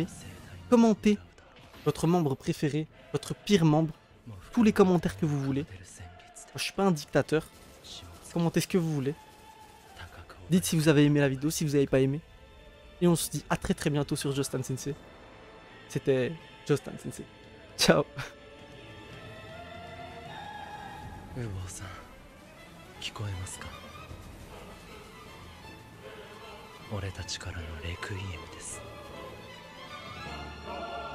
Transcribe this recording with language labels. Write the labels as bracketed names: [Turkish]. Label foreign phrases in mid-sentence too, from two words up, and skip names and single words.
[French] Commentez votre membre préféré, votre pire membre. Tous les commentaires que vous voulez. Je suis pas un dictateur. Commentez ce que vous voulez. Dites si vous avez aimé la vidéo, si vous n'avez pas aimé. Et on se dit à très très bientôt sur Justin Sensei. C'était Justin Sensei. Ciao. [Japanese] ウボウさん、聞こえますか？俺たちからのレクイエムです。